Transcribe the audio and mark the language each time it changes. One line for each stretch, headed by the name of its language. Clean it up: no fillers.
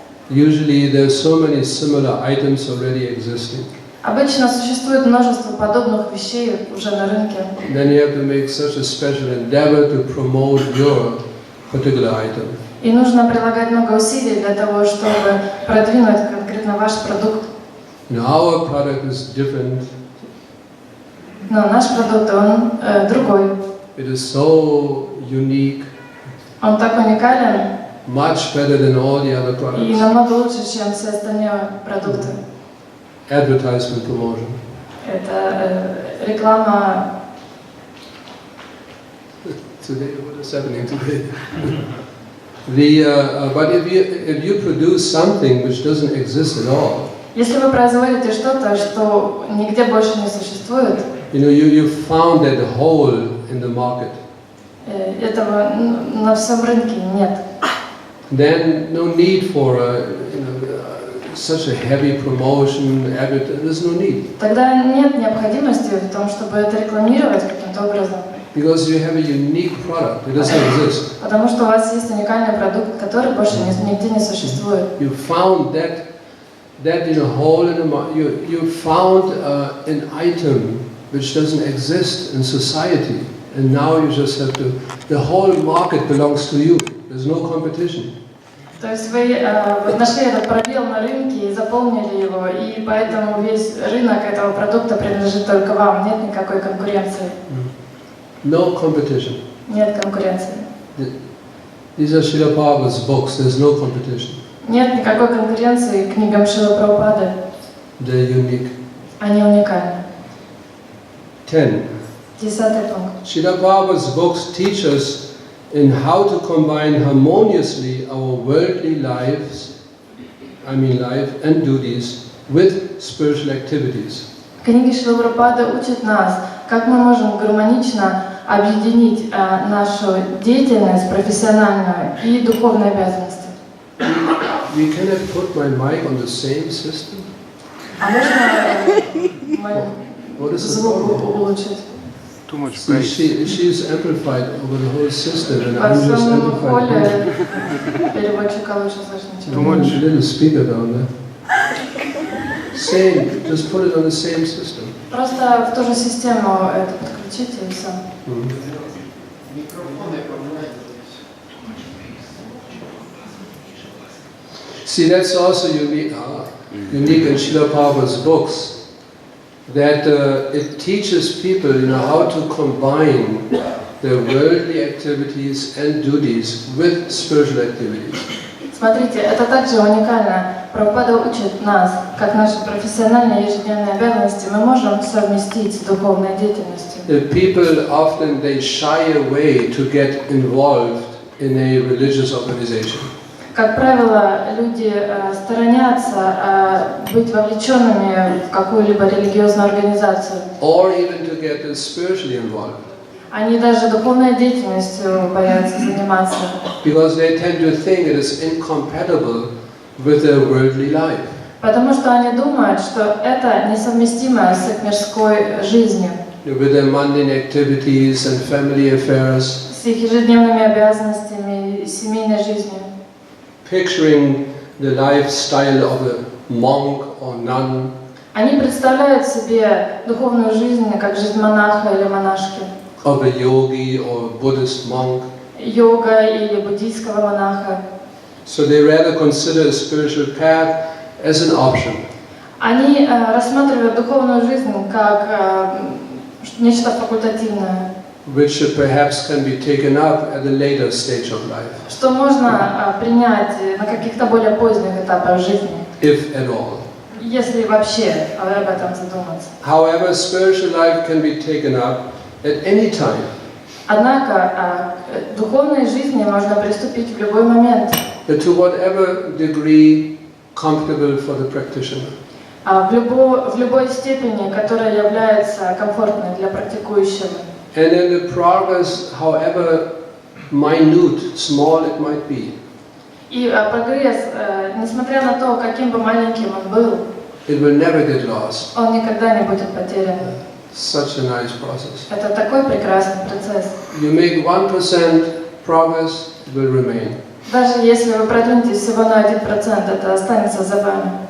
English: Usually there are so many similar items already existing.
Russian: Обычно существует множество подобных вещей уже на рынке.
English: Then you have to make such a special endeavor to promote your particular item.
Russian: И нужно прилагать много усилий для того, чтобы продвинуть конкретно ваш продукт.
English: Our product is different.
Russian: Но наш продукт, он другой.
English: It is so unique.
Russian: Он так уникален.
English: Much better than all the other products.
Russian: И намного лучше, чем все остальные продукты.
English: Advertisement promotion.
Russian: Это реклама.
English: Today, what is happening today? But if you produce something which doesn't exist at all.
Russian: Если вы производите что-то, что нигде больше не существует.
English: You found that hole in the market.
Russian: Этого на всем рынке нет.
English: Then no need for such a heavy promotion. There's no need.
Russian: Тогда нет необходимости в том, чтобы это рекламировать каким-то образом.
English: Because you have a unique product, it doesn't exist.
Russian: Потому что у вас есть уникальный продукт, который больше нигде не существует.
English: You found that hole in the market. You found an item which doesn't exist in society, and now you just have to. The whole market belongs to you. There's no competition.
Russian: То есть вы нашли этот пробел на рынке и заполнили его, и поэтому весь рынок этого продукта принадлежит только вам. Нет никакой конкуренции.
English: No competition.
Russian: Нет конкуренции.
English: These are Srila Prabhupada's books. There's no competition.
Russian: Нет никакой конкуренции к книгам Шрилы Прабхупады.
English: They're unique.
Russian: Они уникальны.
English: 10.
Russian: 10-й пункт.
English: Srila Prabhupada's books teach us in how to combine harmoniously our worldly life and duties with spiritual activities.
Russian: Книги Шрилы Прабхупады учат нас, как мы можем гармонично объединить нашу деятельность профессиональную и духовные обязанности.
English: You cannot put my mic on the same system.
Russian: А можно мой звук улучшить?
English: Too much See, bass. she's amplified over the whole system, and
Russian: Во
English: I'm just
Russian: всем
English: amplified.
Russian: холле переводчика лучше слышно, чем
English: Too much. A little speaker down there. Same, just put it on the same system.
Russian: Просто в ту же систему это подключите и все.
English: See, that's also unique in Srila Prabhupada's books. That it teaches people, how to combine their worldly activities and duties with spiritual activities.
Russian: Смотрите, это также уникально. Прабхупада учит нас, как наши профессиональные ежедневные обязанности мы можем совместить с духовной деятельностью.
English: People often they shy away to get involved in a religious organization.
Russian: Как правило, люди сторонятся быть вовлеченными в какую-либо религиозную организацию.
English: Or even to get spiritually involved.
Russian: Они даже духовной деятельностью боятся заниматься,
English: because they tend to think it is incompatible with their worldly life.
Russian: потому что они думают, что это несовместимо с их мирской жизнью,
English: With their mundane activities and family affairs,
Russian: с их ежедневными обязанностями и семейной жизнью.
English: picturing the lifestyle of a monk or nun,
Russian: Они представляют себе духовную жизнь как жизнь монаха или монашки,
English: of a yogi or Buddhist monk.
Russian: йога или буддийского монаха.
English: So they rather consider a spiritual path as an option.
Russian: Они рассматривают духовную жизнь как нечто факультативное,
English: Which perhaps can be taken up at a later stage of life,
Russian: что можно принять на каких-то более поздних этапах жизни,
English: if at all.
Russian: если вообще об этом задуматься.
English: However, spiritual life can be taken up at any time.
Russian: Однако к духовной жизни можно приступить в любой момент,
English: To whatever degree comfortable for the practitioner.
Russian: в любой степени, которая является комфортной для практикующего.
English: And in the progress, however minute, small it might be,
Russian: И прогресс, несмотря на то, каким бы маленьким он был,
English: it will never get lost.
Russian: он никогда не будет потерян.
English: Such a nice process.
Russian: Это такой прекрасный процесс.
English: You make 1% progress, it will remain.
Russian: Даже если вы продвинетесь всего на 1%, это останется за вами.